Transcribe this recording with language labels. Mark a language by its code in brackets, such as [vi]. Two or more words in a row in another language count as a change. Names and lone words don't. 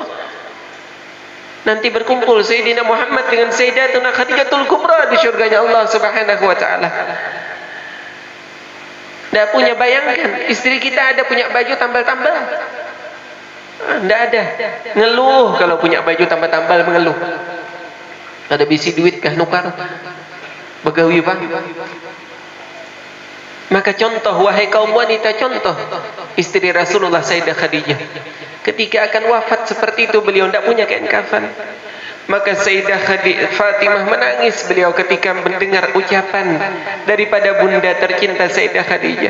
[id] Nanti berkumpul Sayyidina Muhammad dengan Sayyidatuna Khadijatul Kubra di syurganya Allah [ar] Subhanahu wa ta'ala. [id] Tidak punya, bayangkan istri kita ada punya baju tambal-tambal. Tidak ada. Ngeluh kalau punya baju tambal-tambal, mengeluh. [bjn] Ada bisi duit kah nukar? Begawi pak. [id] Maka contoh, wahai kaum wanita, contoh istri Rasulullah Sayyidah Khadijah. Ketika akan wafat seperti itu, beliau tidak punya kain kafan. Maka Sayyidah Fatimah menangis beliau ketika mendengar ucapan daripada bunda tercinta Sayyidah Khadijah.